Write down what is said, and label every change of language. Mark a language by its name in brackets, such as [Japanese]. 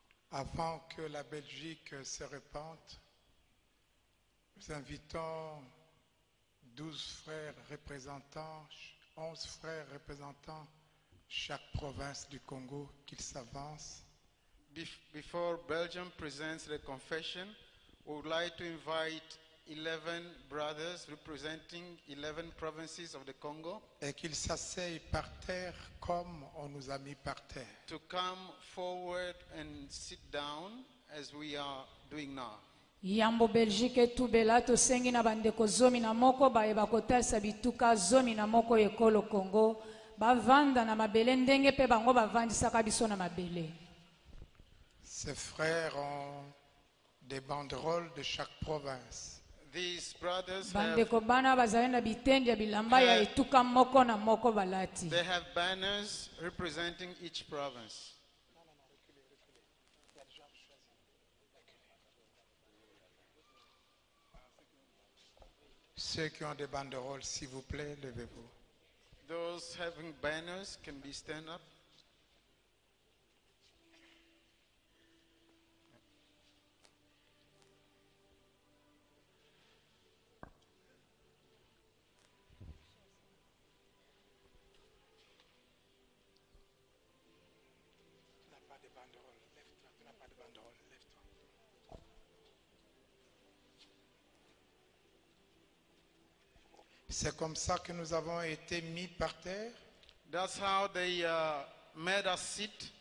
[French] avant que la Belgique se répande, nous invitons 12 frères représentants, 11 frères représentants chaque province du Congo qu'ils s'avancent. [English] Before Belgium presents the confession, we would like to invite 11 brothers representing 11 provinces of the Congo. [French] Et qu'ils s'asseyent par terre comme on nous a mis par terre. [English] To come forward and sit down as we are doing now. [Lingala] yambo belgique etubela tosengi na bandeko zomi na moko bayeba kotalisa bituka zomi na moko ekolo Congo bavanda na mabele ndenge pe bango bavandisaka biso na mabele. [French] Ces frères ont des banderoles de chaque province. [English] These brothers [Lingala] bandeko bana bazali na bitendi ya bilamba ya etuka moko na moko balati. [English] They have banners representing each province. [French] Ceux qui ont des banderoles, s'il vous plaît, levez-vous. [English] Those having banners can be stand up. [French] C'est comme ça que nous avons été mis par terre. [English] That's how they made us sit.